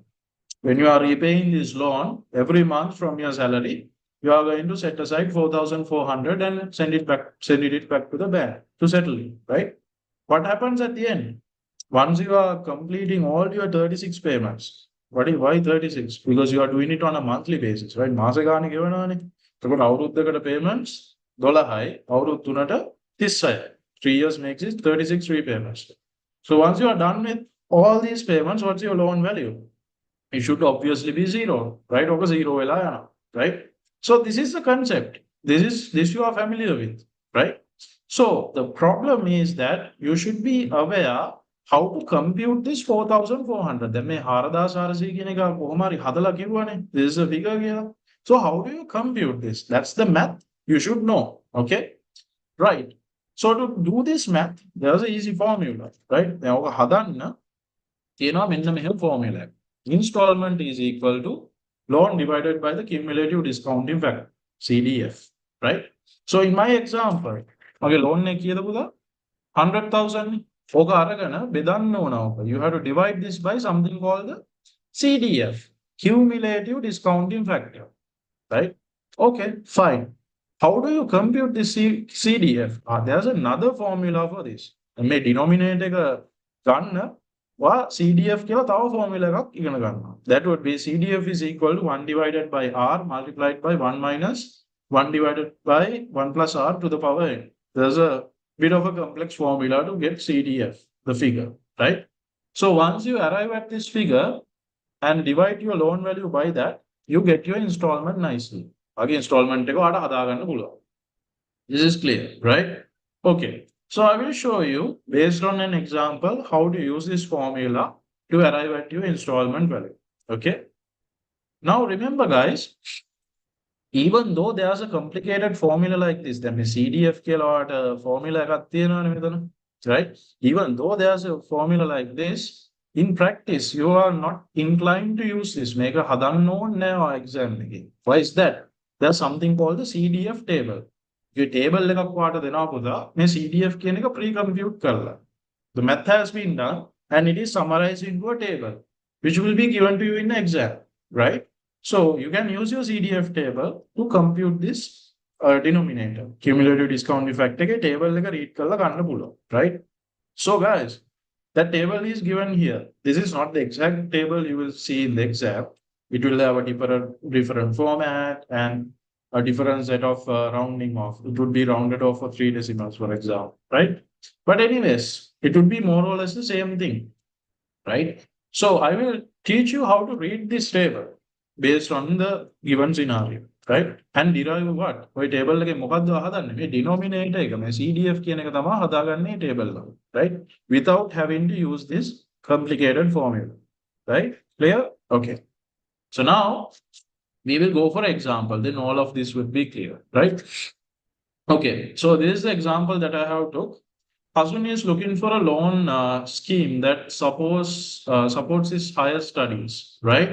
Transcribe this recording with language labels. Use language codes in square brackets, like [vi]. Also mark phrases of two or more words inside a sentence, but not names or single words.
[en] When you are repaying this loan every month from your salary, you are going to set aside 4,400 and send it back to the bank to settle it, right? What happens at the end? Once you are completing all your 36 payments, why 36? Because you are doing it on a monthly basis, right? [si] එතකොට අවුරුද්දකට payments 12යි අවුරුදු 3ට 36යි. [en] 3 years makes it 36 repayments. So once you are done with all these payments, what's your loan value? It should obviously be zero, right? Or zero [si] වෙලා යනවා, [en] right? So this is the concept. This you are familiar with, right? So the problem is that you should be aware how to compute this 4,400. [si] දැන් මේ 4,400 කියන එක කොහොම හරි හදලා කිව්වනේ. [en] This is a figure කියලා. So how do you compute this? That's the math you should know, okay? Right. So to do this math, there's an easy formula, right? [si] දැන් ඔක හදන්න තියෙනවා මෙන්න මෙහෙම formula එක. [en] Installment is equal to loan divided by the cumulative discounting factor, CDF, right? So in my example, okay, loan [si] එක කීයද පුතා? 100,000. ඕක අරගෙන බෙදන්න ඕන ඕක. [en] You have to divide this by something called the CDF, cumulative discounting factor, right? Okay, fine. How do you compute this CDF? There's another formula for this. [si] මේ denominator එක ගන්න CDF කියලා තව formula එකක් ඉගෙන ගන්නවා. [en] That would be CDF is equal to 1 divided by R multiplied by 1 minus 1 divided by 1 plus R to the power n. There's a bit of a complex formula to get CDF, the figure, right? So once you arrive at this figure and divide your loan value by that, you get your installment nicely. [si] Again, installment එක ඔයාලට හදාගන්න පුළුවන්. [en] This is clear, right? Okay. So I will show you based on an example how to use this formula to arrive at your installment value. Okay. Now remember guys, even though there's a complicated formula like this, then CDF formula right? Even though there's a formula like this, in practice you are not inclined to use this. Make a hadanno exam again. Why is that? There's something called the CDF table. [si] You table එකක් වාට දෙනවා පුතා මේ CDF කියන එක pre-compute කරලා. [en] The math has been done and it is summarized into a table which will be given to you in the exam, right? So you can use your CDF table to compute this denominator. Cumulative discounting factor [si] එකේ table එක read කරලා ගන්න පුළුවන්, [en] right? So guys, that table is given here. This is not the exact table you will see in the exam. It will have a different format and a different set of rounding off. It would be rounded off for 3 decimals, for example, right? But anyways, it would be more or less the same thing, right? So I will teach you how to read this table based on the given scenario, right? And derive what? [si] ඔය table එකේ මොකද්ද හදන්නේ? මේ denominator එක මේ CDF කියන එක තමයි හදාගන්නේ table එක, [en] right? Without having to use this complicated formula, right? Clear? Okay. So now we will go for example, then all of this would be clear, right? Okay, so this is the example that I have took. Pasan is looking for a loan scheme that supports his higher studies, right?